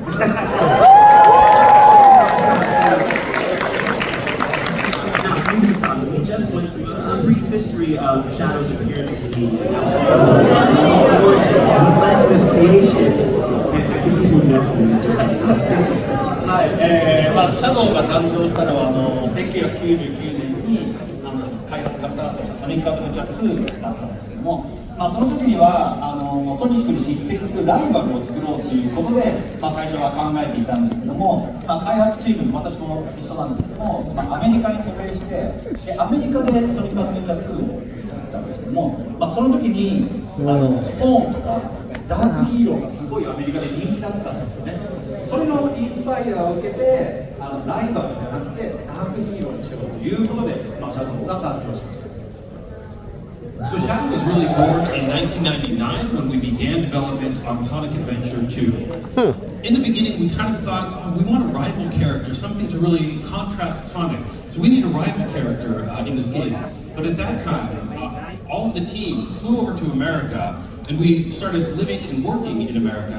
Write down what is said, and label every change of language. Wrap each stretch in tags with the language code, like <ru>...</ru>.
<en>Now, Music-san, we just went through a brief history of Shadow's appearances in media. Now, his origins, what led to his creation, and I think people know him.</en> <ja>はい、シャドウが誕生したのは1999年に開発がスタートしたソニックアドベンチャー2だったんですけども、その時にはソニックに匹敵するライバルを作ろうということで、最初は考えていたんですけども、開発チーム、私も一緒なんですけども、アメリカに渡米して、アメリカでソニックアドベンチャー2を作ったんですけども、その時にストーンとかダークヒーローがすごいアメリカで人気だったんですよね。それのインスパイアを受けて、ライバルじゃなくてダークヒーローにしようということで、シャドウが誕生しました。</ja> <en>So Shadow was really born in 1999 when we began development on Sonic Adventure 2. In the beginning, we kind of thought, we want a rival character, something to really contrast Sonic. So we need a rival character in this game. But at that time, all of the team flew over to America, and we started living and working in America.</en>